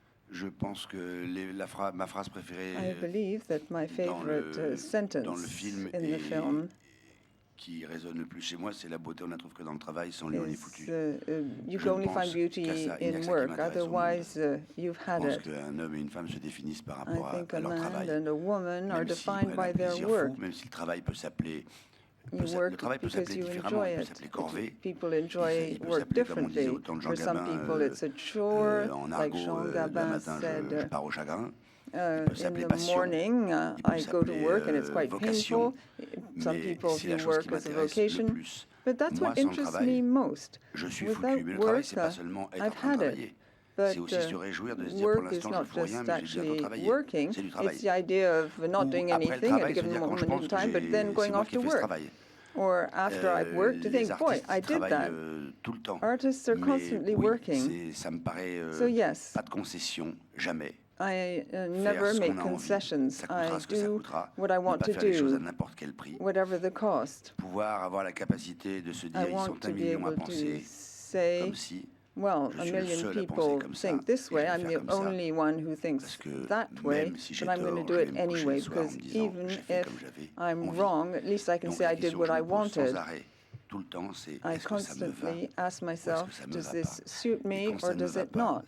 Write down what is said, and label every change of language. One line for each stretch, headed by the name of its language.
French: Je pense que ma phrase préférée
English: I believe that my favorite sentence in the film
French: qui résonne le plus chez moi, c'est la beauté, on ne la trouve que dans le travail, sans lui on est foutu.
English: You can only find beauty in work, otherwise you've had it.
French: Je pense qu'un homme et une femme se définissent par rapport à leur travail.
English: And a woman are defined by their work.
French: Même si le travail peut s'appeler
English: You work because you enjoy it. People enjoy work differently. For some people it's a chore, like Jean Gabin said. In the morning, I go to work and it's quite painful. Some people view work as a vocation, but that's what interests me most. Without work, I've had it. But work is not just actually working, it's the idea of not doing anything at a given moment in time, but then going off to work. Or after I've worked, to think, boy, I did that. Artists are constantly working. So yes,
French: pas de concession, jamais.
English: I never make concessions. I do what I want to do, whatever the cost.
French: Pouvoir avoir la capacité de se dire, ils sont un million à penser comme si.
English: well, a million people think this way. I'm the only one who thinks that way, but I'm going to do it anyway, because even if I'm wrong, at least I can say I did what I wanted. I constantly ask myself, does this suit me or does it not?